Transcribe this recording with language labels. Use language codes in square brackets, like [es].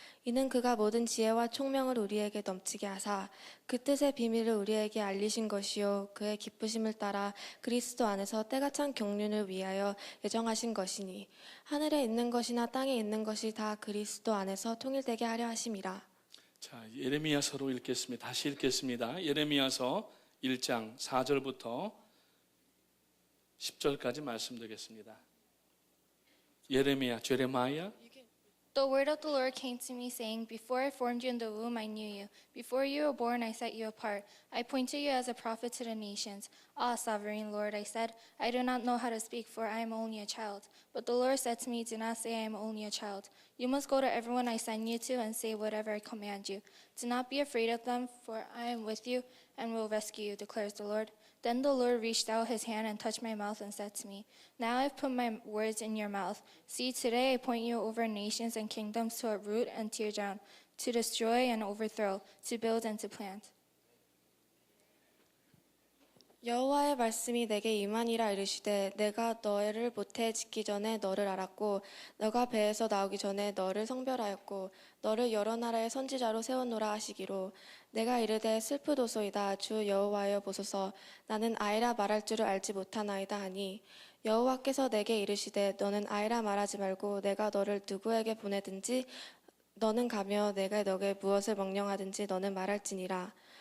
[ko] 이는 그가 모든 지혜와 총명을 우리에게 넘치게 하사 그 뜻의 비밀을 우리에게 알리신 것이요 그의 기쁘심을 따라 그리스도 안에서 때가 찬 경륜을 위하여 예정하신 것이니 하늘에 있는 것이나 땅에 있는 것이 다 그리스도 안에서 통일되게 하려 하심이라. 자, 예레미야서로 읽겠습니다. 다시 읽겠습니다. 예레미야서 1장 4절부터 10절까지 말씀드리겠습니다. [en] 제레마야. The word of the Lord came to me, saying, Before I formed you in the womb, I knew you. Before you were born, I set you apart. I appointed you as a prophet to the nations. Ah, sovereign Lord, I said, I do not know how to speak, for I am only a child. But the Lord said to me, Do not say I am only a child. You must go to everyone I send you to and say whatever I command you. Do not be afraid of them, for I am with you and will rescue you, declares the Lord. Then the Lord reached out his hand and touched my mouth and said to me, Now I have put my words in your mouth. See, today I appoint you over nations and kingdoms to uproot and tear down, to destroy and overthrow, to build and to plant. [ko] 여호와의 말씀이 내게 임하니라 이르시되 내가 너를 모태에 짓기 전에 너를 알았고 너가 배에서 나오기 전에 너를 성별하였고 너를 여러 나라의 선지자로 세웠노라 하시기로 내가 이르되 슬프도소이다 주 여호와여 보소서 나는 아이라 말할 줄을 알지 못하나이다 하니 여호와께서 내게 이르시되 너는 아이라 말하지 말고 내가 너를 누구에게 보내든지 너는 가며 내가 너에게 무엇을 명령하든지 너는 말할지니라.